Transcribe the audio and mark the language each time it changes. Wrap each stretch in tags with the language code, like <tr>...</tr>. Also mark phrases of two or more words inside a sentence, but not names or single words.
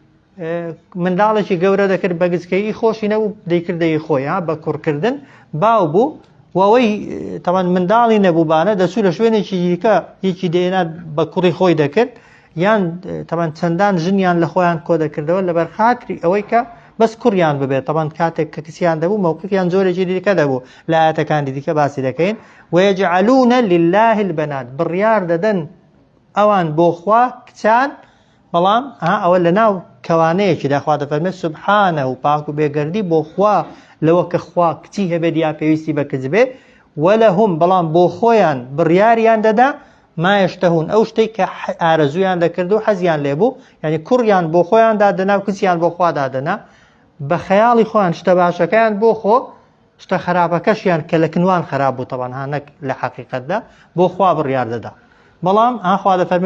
<ckb>منداڵێکی گەورە دەکرد بە گچکەی خۆشی نەبوو دەیکردەی خۆی بە کوڕکردن باو بوو وەوەی تەمان منداڵی نەبووبانە دەچوو لە شوێنێکی دیکە هیچی دێنا بە کوڕی خۆی دەکرد یان تەمان چەندان ژنیان لە خۆیان کۆ دەکردەوە لەبەر خاتری ئەوەی کە بەس کوڕیان ببێت تەمان کاتێک کە کچیان دەبوو موقفیان زۆرێکی دیکە دەبوو لە ئاەتەکانی دیکە باسی دەکەین</ckb> <ar>ويجعلون لله البنات</ar> <ckb>بڕیار دەدەن ئەوان بۆ خوا کچان بەڵام ئەوە لە ناو کەوانەیەکی داخوا دەفەرمێت سوبحانە و پاک و بێگەردی بۆ خوا لەوە کە خوا کچی هەبێت یا پێویستی بە کچ بێ وەلەهم بەڵام بۆ خۆیان بڕیاریان دەدا</ckb> <ar>ما یشتهون</ar> <ckb>ئەو شتەی کە ئارەزویان دەکرد و حەزیان لێبوو یعنی کوڕیان بۆ خۆیان دادەنا و کچیان بۆ خوا دادەنا بە خەیاڵی خۆیان شتە باشەکەیان بۆ خۆ شتە خراپەکەشیان کە لە کنوان خراپ بوو تەبەن هانەک لە حەقیقەتدا بۆ خوا بڕیار دەدا بەڵام ئاخوا دەفەرمێ</ckb>